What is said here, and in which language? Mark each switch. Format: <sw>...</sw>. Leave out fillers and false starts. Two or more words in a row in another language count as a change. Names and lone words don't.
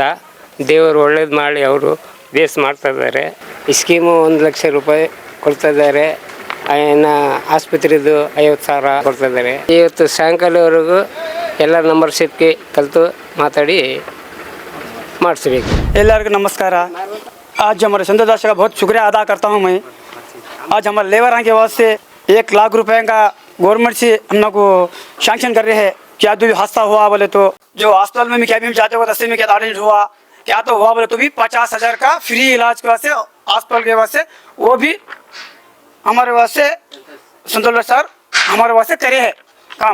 <kn>ದೇವರು ಒಳ್ಳೇದು ಮಾಡಿ ಅವರು ಬೇಸ್ ಮಾಡ್ತಾಯಿದ್ದಾರೆ. ಈ ಸ್ಕೀಮು 1 ಲಕ್ಷ ರೂಪಾಯಿ ಕೊಡ್ತಾಯಿದ್ದಾರೆ. ಇನ್ನು ಆಸ್ಪತ್ರೆದು 50,000 ಕೊಡ್ತಾಯಿದ್ದಾರೆ. ಇವತ್ತು ಸಾಯಂಕಾಲವರೆಗೂ ಎಲ್ಲ ನಂಬರ್ ಸಿಕ್ಕಿ ಕಲಿತು ಮಾತಾಡಿ ಮಾಡಿಸ್ಬೇಕು. ಎಲ್ಲರಿಗೂ नमस्कार।</kn> <hi>आज हमारे संतोष दास का बहुत शुक्रिया अदा करता हूँ मैं। आज हमारे लेबर के वास्ते 1 लाख रुपए का गवर्नमेंट से हम लोग को सैंक्शन कर रहे हैं। क्या जो हादसा हुआ बोले तो जो अस्पताल में क्या भी जाते हुए रस्ते में क्या एक्सीडेंट हुआ क्या तो हुआ बोले तो भी 50,000 का फ्री इलाज के वास्ते अस्पताल के वास्ते वो भी हमारे वास्ते संतोष सर हमारे वास्ते करे है काम।</hi>